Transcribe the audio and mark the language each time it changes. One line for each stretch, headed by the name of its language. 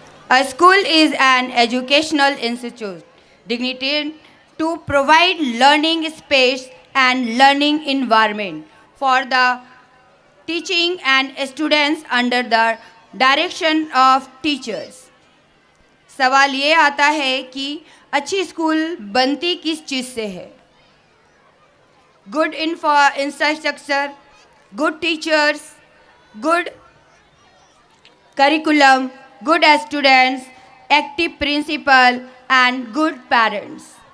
English: A school is an educational institute dignified to provide learning space and learning environment for the teaching and students under the direction of teachers.
Hindi: सवाल ये आता है कि अच्छी school बनती किस चीज़ से है?
English: Good infrastructure, good teachers, good curriculum, good students, active principal and good parents.